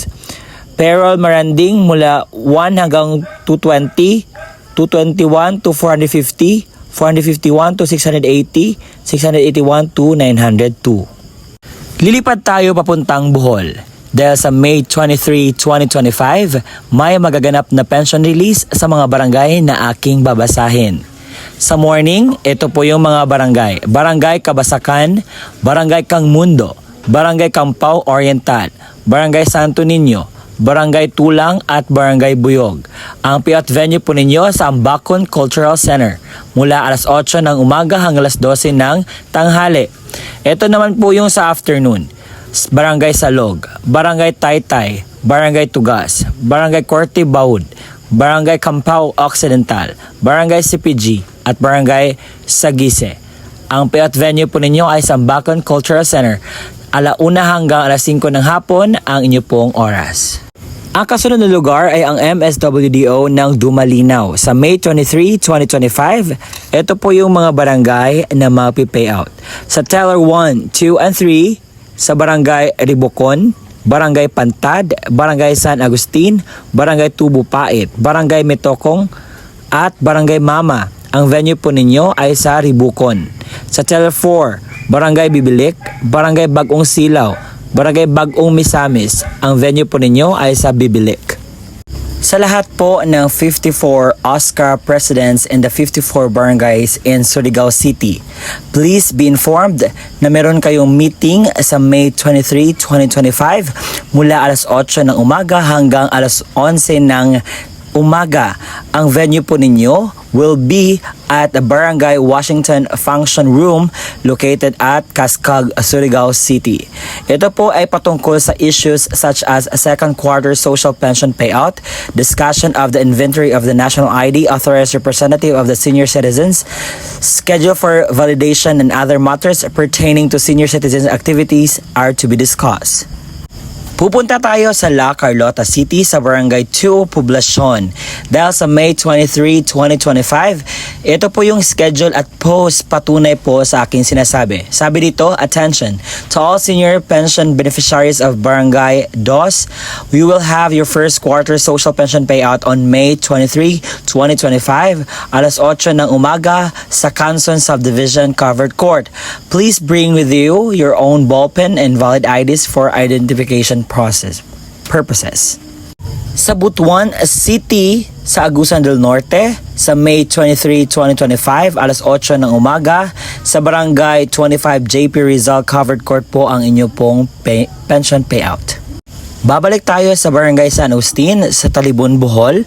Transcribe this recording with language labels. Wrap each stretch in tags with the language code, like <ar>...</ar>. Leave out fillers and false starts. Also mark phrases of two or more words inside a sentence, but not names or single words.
<tl>Payroll Maranding, mula 1 hanggang 220, 221 to 450, 451 to 680, 681 to 902. Lilipad tayo papuntang Bohol. Dahil sa May 23, 2025, may magaganap na pension release sa mga barangay na aking babasahin. Sa morning, ito po yung mga barangay. Barangay Kabasakan, Barangay Kangmundo, Barangay Campao Oriental, Barangay Santo Niño, Barangay Tulang at Barangay Buyog. Ang payout venue po ninyo sa Ambacon Cultural Center mula alas 8 ng umaga hanggang alas 12 ng tanghali. Ito naman po yung sa afternoon. Barangay Salog, Barangay Taytay, Barangay Tugas, Barangay Corte Baud, Barangay Campao Occidental, Barangay CPG at Barangay Sagise. Ang payout venue po ninyo ay sa Ambacon Cultural Center. 1:00 hanggang alas 5 ng hapon ang inyo pong oras. Ang kasunod na lugar ay ang MSWDO ng Dumalinaw. Sa May 23, 2025, ito po yung mga barangay na mapipayout. Sa Teller 1, 2, and 3, sa Barangay Ribocon, Barangay Pantad, Barangay San Agustin, Barangay Tubo Pait, Barangay Metokong, at Barangay Mama. Ang venue po ninyo ay sa Ribocon. Sa Teller 4, Barangay Bibilik, Barangay Bagong Silaw, Barangay Bagong Misamis. Ang venue po ninyo ay sa Bibilik. Sa lahat po ng 54 Oscar Presidents</tl> <en>in the 54 barangays in Surigao City, please be informed</en> <tl>na meron kayong meeting sa May 23, 2025 mula alas 8 ng umaga hanggang alas 11 ng umaga. Ang venue po ninyo</tl> <en>will be at the Barangay Washington Function Room located at Cascag, Surigao City.</en> <tl>Ito po ay patungkol sa</tl> <en>issues such as a second quarter social pension payout, discussion of the inventory of the national ID, authorized representative of the senior citizens, schedule for validation and other matters pertaining to senior citizens activities are to be discussed.</en> <tl>Pupunta tayo sa La Carlota City sa Barangay 2, Poblacion. Dahil sa May 23, 2025, ito po yung schedule at post patunay po sa aking sinasabi. Sabi dito,</tl> <en>attention to all senior pension beneficiaries of Barangay DOS. We will have your first quarter social pension payout on May 23, 2025,</en> <tl>alas 8 ng umaga sa</tl> <en>Canson Subdivision Covered Court. Please bring with you your own ballpen and valid IDs for identification purposes.</en> <tl>Sa Butuan City sa Agusan del Norte sa May 23, 2025 alas 8 ng umaga sa Barangay 25 JP Rizal Covered Court po ang inyo pong pension payout. Babalik tayo sa Barangay San Agustin sa Talibon, Bohol.</tl>